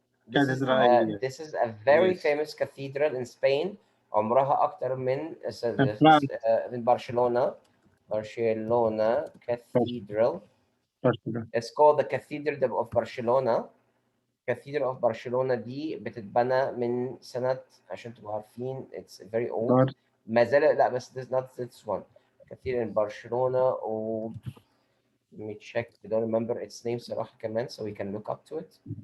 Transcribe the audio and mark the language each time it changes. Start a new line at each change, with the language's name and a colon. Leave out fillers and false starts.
English: This is a very famous cathedral in Spain.
Arabic: عمرها أكتر من برشلونة.
English: Barcelona Cathedral. It's called the Cathedral of Barcelona.
Arabic: Cathedral of Barcelona دي بتتبنى من سنة، عشان تبقوا عارفين
English: it's very old.
Arabic: ما زال لا بس
English: this not this one. Cathedral in Barcelona old. Let me check. I don't remember its name
Arabic: صراحة كمان,
English: so we can look up to it.